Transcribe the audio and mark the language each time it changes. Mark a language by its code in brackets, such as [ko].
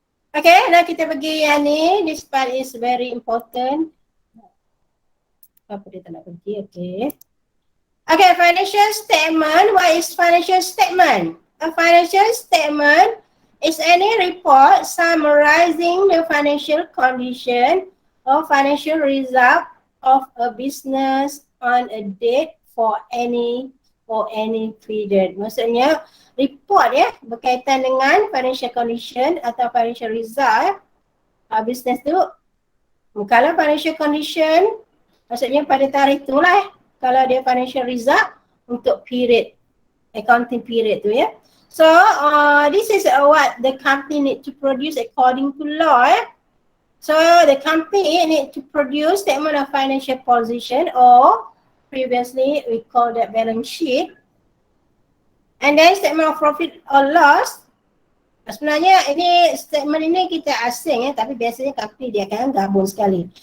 [en] Okay, now [ms] kita pergi yang ni. [en] This part is very important. [ms] Apa dia tak nak pergi? [en] Okay. Okay, financial statement. What is financial statement? A financial statement is any report summarizing the financial condition or financial result of a business on a date for any period. [ms] Maksudnya report ya berkaitan dengan financial condition atau financial result business tu. Kalau financial condition maksudnya pada tarikh tu lah kalau dia financial result untuk period, accounting period tu ya. [en] So this is what the company need to produce according to law ya. So the company need to produce statement of financial position, or previously we call that balance sheet. And then statement of profit or loss. [ms] Sebenarnya ini statement ini kita asing ya, tapi biasanya company dia akan gabung sekali.